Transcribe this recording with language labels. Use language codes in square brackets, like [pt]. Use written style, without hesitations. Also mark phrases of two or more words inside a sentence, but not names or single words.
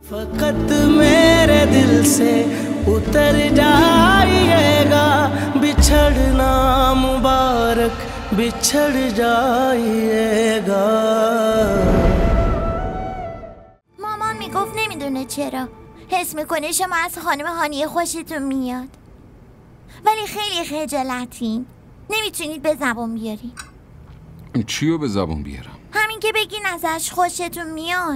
[ur] फकत मेरे दिल से उतर जाइएगा बिछड़ना मुबारक बिछड़ जाइएगा. [fa] مامان میگفت نمیدونه چرا حس میکنه شما از خانم هانیه خوشتون میاد ولی خیلی خجالتین نمیتونید به زبون بیاری. چیو به زبون بیارم؟ همین که بگین ازش خوشتون میاد.